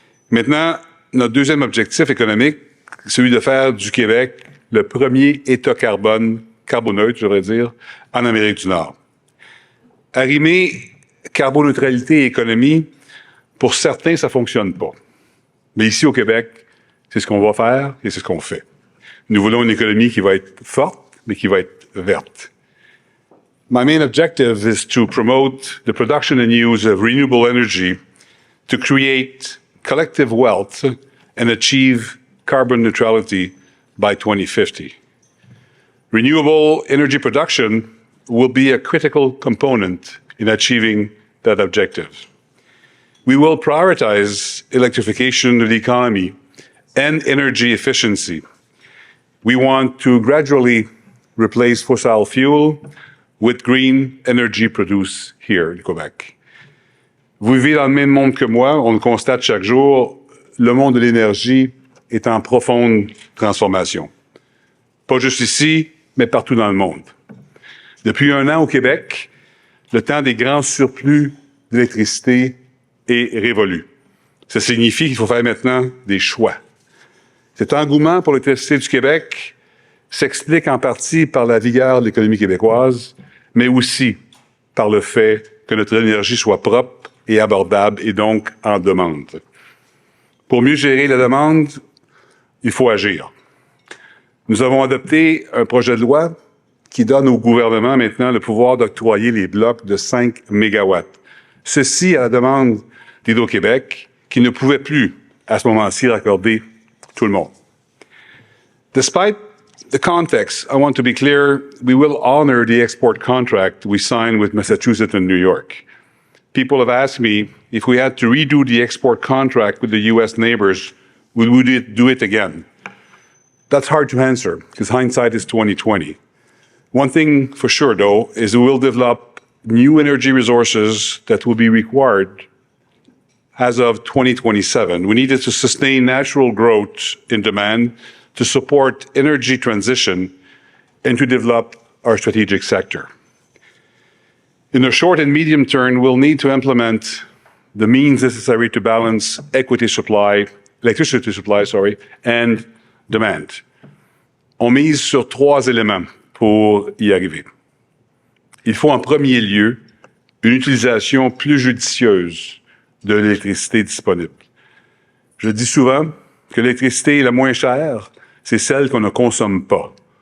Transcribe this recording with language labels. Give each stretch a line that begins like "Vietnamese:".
French: Maintenant, notre deuxième objectif économique, celui de faire du Québec le premier État carboneutre, je devrais dire, en Amérique du Nord. Arrimer carboneutralité et économie, pour certains, ça fonctionne pas. Mais ici au Québec, c'est ce qu'on va faire et c'est ce qu'on fait. Nous voulons une économie qui va être forte, mais qui va être verte.
English: My main objective is to promote the production and use of renewable energy to create collective wealth and achieve carbon neutrality by 2050. Renewable energy production will be a critical component in achieving that objective. We will prioritize electrification of the economy and energy efficiency. We want to gradually replace fossil fuel with green energy produced here in Québec.
French: Vous vivez dans le même monde que moi, on le constate chaque jour, le monde de l'énergie est en profonde transformation. Pas juste ici, mais partout dans le monde. Depuis 1 an au Québec, le temps des grands surplus d'électricité est révolu. Ça signifie qu'il faut faire maintenant des choix. Cet engouement pour l'électricité du Québec s'explique en partie par la vigueur de l'économie québécoise, mais aussi par le fait que notre énergie soit propre et abordable et donc en demande. Pour mieux gérer la demande, il faut agir. Nous avons adopté un projet de loi qui donne au gouvernement maintenant le pouvoir d'octroyer les blocs de 5 mégawatts. Ceci à la demande d'Hydro-Québec, qui ne pouvait plus, à ce moment-ci, raccorder tout le monde.
English: Despite the context, I want to be clear, we will honor the export contract we signed with Massachusetts and New York. People have asked me if we had to redo the export contract with the U.S. neighbors, would we do it again? That's hard to answer, because hindsight is 2020. One thing for sure, though, is we will develop new energy resources that will be required as of 2027. We needed to sustain natural growth in demand to support energy transition and to develop our strategic sector. In the short and medium term, we'll need to implement the means necessary to balance electricity supply, and demand.
French: On mise sur 3 éléments pour y arriver. Il faut en premier lieu une utilisation plus judicieuse de l'électricité disponible. Je dis souvent que l'électricité la moins chère, c'est celle qu'on ne consomme pas.